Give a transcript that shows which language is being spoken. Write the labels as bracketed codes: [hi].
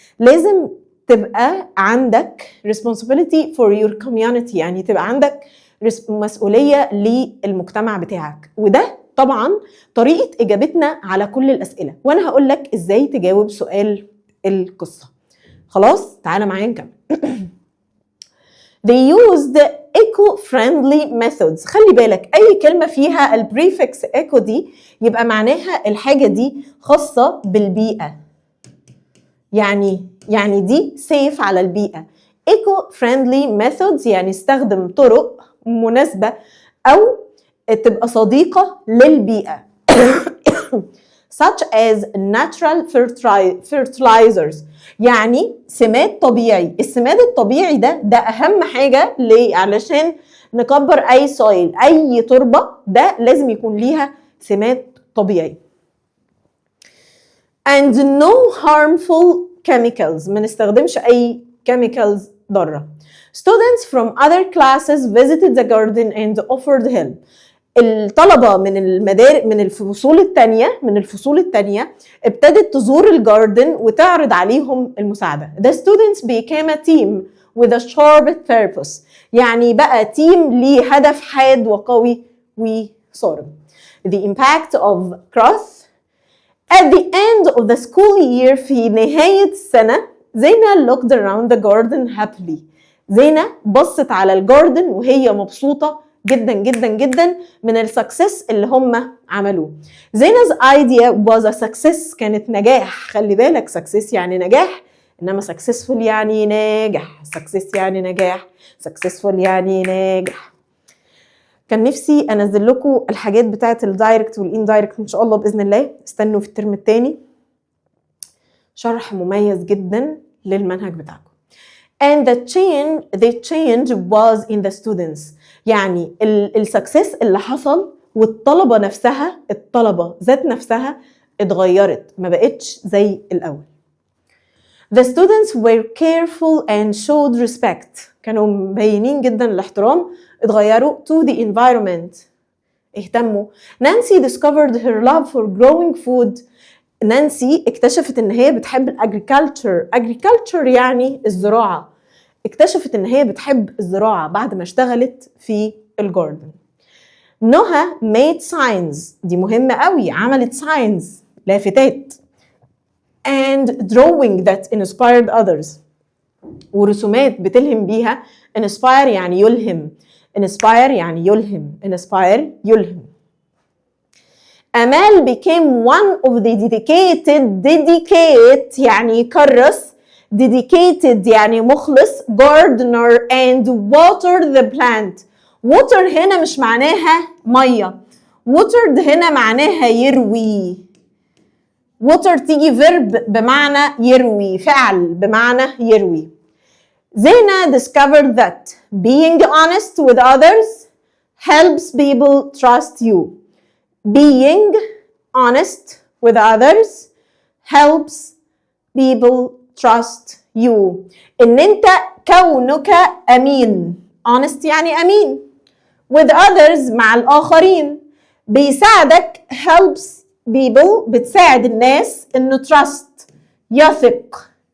[ar] لازم تبقى عندك [en] responsibility for your community، [ar] يعني تبقى عندك مسؤولية للمجتمع بتاعك. وده طبعا طريقة إجابتنا على كل الأسئلة، وأنا هقول لك إزاي تجاوب سؤال القصة. خلاص تعالى معايا نكمل. [en] They used eco-friendly methods. [ar] خلي بالك أي كلمة فيها البريفكس eco دي يبقى معناها الحاجة دي خاصة بالبيئة، يعني دي safe على البيئة. [en] eco-friendly methods [ar] يعني استخدم طرق مناسبة أو تبقى صديقة للبيئة. [en] such as natural fertilizers، [ar] يعني سماد طبيعي. السماد الطبيعي ده أهم حاجة ليه؟ علشان نكبر أي سويل، أي تربة، ده لازم يكون ليها سماد طبيعي. [en] and no harmful chemicals، [ar] ما نستخدمش أي chemicals ضارة. [en] Students from other classes visited the garden and offered help. [ar] الطلبة من الفصول التانية ابتدت تزور الجاردن وتعرض عليهم المساعدة. [en] The students became a team with a sharp purpose، [ar] يعني بقى تيم ليه هدف حاد وقوي وصارم. [en] The impact of growth. At the end of the school year، [ar] في نهاية السنة، [en] زينة looked around the garden happily. [ar] زينة بصت على الجاردن وهي مبسوطة جدا جدا جدا من السكسس اللي هم عملوه. [en] زينا's idea was a success، [ar] كانت نجاح. خلي بالك success يعني نجاح، انما successful يعني ناجح. success يعني نجاح، successful يعني ناجح. كان نفسي انزل لكم الحاجات بتاعت الدايركت والاندايركت ان شاء الله باذن الله. استنوا في الترم الثاني شرح مميز جدا للمنهج بتاعكم. [en] and the change was in the students، [ar] يعني السكسس اللي حصل والطلبة نفسها، الطلبة ذات نفسها اتغيرت، ما بقتش زي الأول. [en] The students were careful and showed respect، [ar] كانوا مبينين جدا الاحترام، اتغيروا [en] to the environment، [ar] اهتموا. [en] Nancy discovered her love for growing food. [ar] نانسي اكتشفت ان هي بتحب agriculture يعني الزراعة. اكتشفت ان هي بتحب الزراعة بعد ما اشتغلت في الجاردن. نهى [en] made signs، [ar] دي مهمة قوي، عملت signs لافتات. [en] and drawing that inspired others، [ar] ورسومات بتلهم بيها. inspire يعني يلهم، inspire يعني يلهم، inspire يلهم. [en] أمال became one of the dedicate [ar] يعني يكرس، [en] dedicated [ar] يعني مخلص، [en] gardener and water the plant. [ar] water هنا مش معناها مية، watered هنا معناها يروي. water تيجي verb بمعنى يروي، فعل بمعنى يروي. [en] زينة discovered that being honest with others helps people trust you. Being honest with others helps people trust you. [ar] إن أنت كونك أمين، honest يعني أمين، [en] with others [ar] مع الآخرين. بيساعدك [en] helps people [ar] بتساعد الناس إنه trust يثق.